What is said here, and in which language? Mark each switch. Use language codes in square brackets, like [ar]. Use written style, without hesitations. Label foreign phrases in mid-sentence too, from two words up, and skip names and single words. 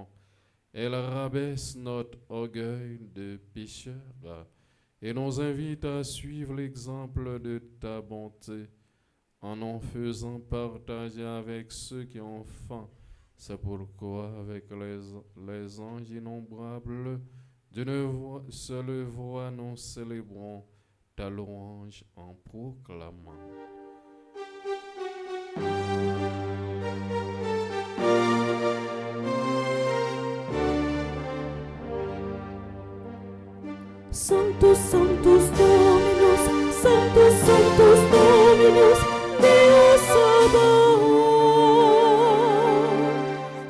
[fr] Elle rabaisse notre orgueil de pécheur et nous invite à suivre l'exemple de ta bonté en nous faisant partager avec ceux qui ont faim. C'est pourquoi avec les anges innombrables, d'une seule voix, nous célébrons ta louange en proclamant. [la] Sanctus, Sanctus Dominus, Sanctus, Sanctus Dominus, Deus Sabaoth.